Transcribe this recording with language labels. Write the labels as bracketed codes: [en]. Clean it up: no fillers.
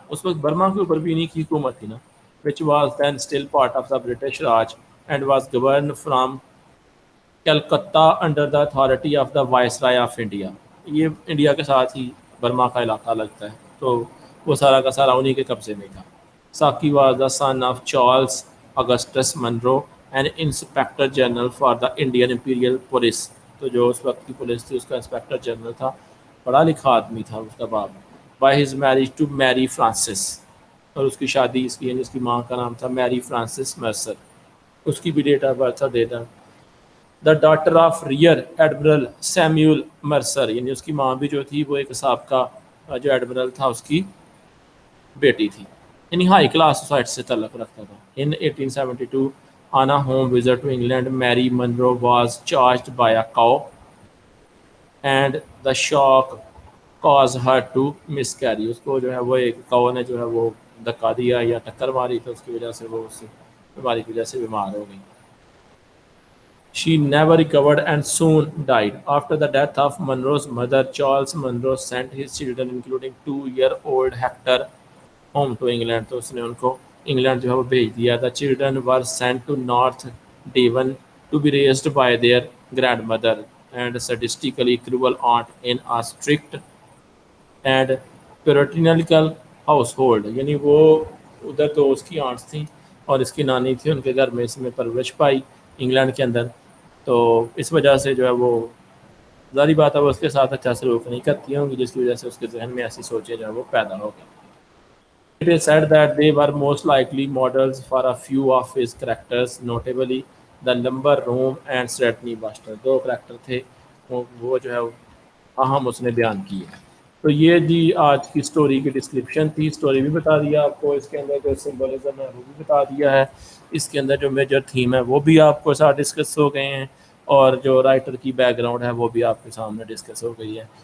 [ur] اس وقت برما کے اوپر بھی انہیں کی حکومت تھی نا [en] which was then still part of the British Raj and was governed from Calcutta under the authority of the viceroy of India. [ur] یہ انڈیا کے ساتھ ہی برما کا علاقہ لگتا ہے تو وہ سارا کا سارا انہی کے قبضے میں تھا. [en] Saki was the son of Charles Augustus Munro and inspector general for the Indian imperial police. [ur] تو جو اس وقت کی پولیس تھی اس کا انسپیکٹر جنرل تھا پڑھا لکھا آدمی تھا اس کا باپ. [en] By his marriage to Mary Frances. [ur] اور اس کی شادی اس کی یعنی اس کی ماں کا نام تھا میری فرانسس مرسر. اس کی بھی [en] Date of birth تھا دیتا the daughter of rear admiral Samuel Mercer. [ur] یعنی اس کی ماں بھی جو تھی وہ ایک سابقہ جو ایڈمرل تھا اس کی بیٹی تھی. یعنی ہائی کلاس سوسائٹی سے تعلق رکھتا تھا. [en] In 1872 on a home visit to England Mary Monroe was charged by a cow and the shock caused her to miscarry. [ur] اس کو جو ہے وہ ایک کاؤ نے جو ہے وہ دھکا دیا یا ٹکر ماری تو اس کی وجہ سے وہ اس بیماری کی وجہ سے بیمار ہو گئی. [en] She never recovered and soon died. After the death of Monroe's mother, Charles Monroe sent his children, including 2-year-old Hector, home to England. [ur] تو اس نے ان کو انگلینڈ جو ہے وہ بھیج دیا. [en] The children were sent to North Devon to be raised by their grandmother and sadistically cruel aunt in a strict and puritanical household. [ur] یعنی وہ ادھر تو اس کی آنٹس تھیں اور اس کی نانی تھی ان کے گھر میں اس میں پرورش پائی انگلینڈ کے اندر. تو اس وجہ سے جو ہے وہ ظاہری بات ہے وہ اس کے ساتھ اچھا سلوک نہیں کرتی ہوں گی جس کی وجہ سے اس کے ذہن میں ایسی سوچیں جو ہے وہ پیدا ہو گئی. [en] It is said that they were most likely models for a few of his characters, notably the lumber room and Stratney Buster. [ur] Do character تھے وہ جو ہے اہم اس نے بیان کی ہے. تو یہ جی آج کی سٹوری کی ڈسکرپشن تھی. سٹوری بھی بتا دیا آپ کو اس کے اندر جو سمبولزم ہے وہ بھی بتا دیا ہے. اس کے اندر جو میجر تھیم ہے وہ بھی آپ کو ساتھ ڈسکس ہو گئے ہیں اور جو رائٹر کی بیک گراؤنڈ ہے وہ بھی آپ کے سامنے ڈسکس ہو گئی ہے.